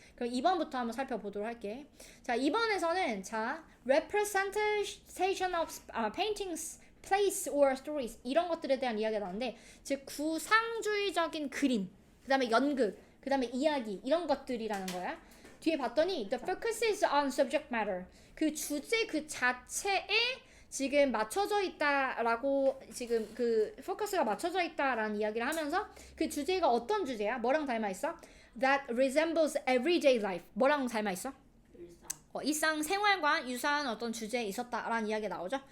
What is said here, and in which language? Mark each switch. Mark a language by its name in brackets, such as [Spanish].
[Korean] 그럼 2번부터 한번 살펴보도록 할게. 자, 2번에서는 자, [English] representation of paintings, place or stories [Korean] 이런 것들에 대한 이야기가 나오는데, 즉 구상주의적인 그림, 그 다음에 연극, 그 다음에 이야기 이런 것들이라는 거야. 뒤에 봤더니 [English] the focus is on subject matter. [Korean] 그 주제 그 자체에 지금 맞춰져 있다라고, 지금 그 포커스가 맞춰져 있다라는 이야기를 하면서 그 주제가 어떤 주제야? 뭐랑 닮아 있어? [English] That resembles everyday life. [Korean] 뭐랑 닮아 있어? 일상 생활과 유사한 어떤 주제에 있었다라는 이야기가 나오죠.